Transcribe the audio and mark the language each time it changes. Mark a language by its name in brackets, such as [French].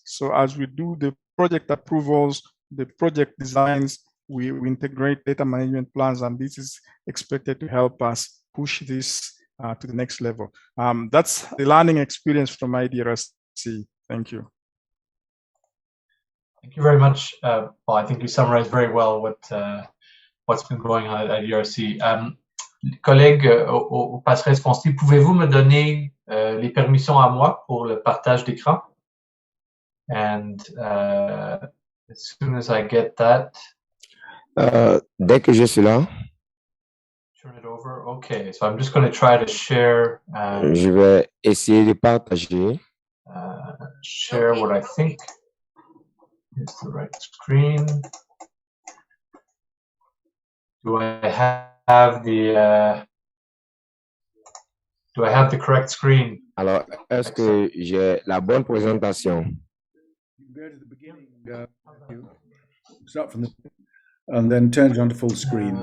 [English] So as we do the project approvals, the project designs, we integrate data management plans, and this is expected to help us push this to the next level. That's the learning experience from IDRC. Thank you. Thank you very much, Paul. I think you summarized very well what's been going on at IDRC. [French] Collègues au passe responsive, pouvez-vous me donner les permissions à moi pour le partage d'écran? [English] And as soon as I get that, [French] dès que je suis là, [English] turn it over. Okay, so I'm just going to try to share. [French] Je vais essayer de partager. [English] Share what I think is the right screen. Do I have the correct screen? [French] Alors, est-ce que j'ai la bonne présentation? [English] Go to the beginning, start from the, and then turn it on to full screen.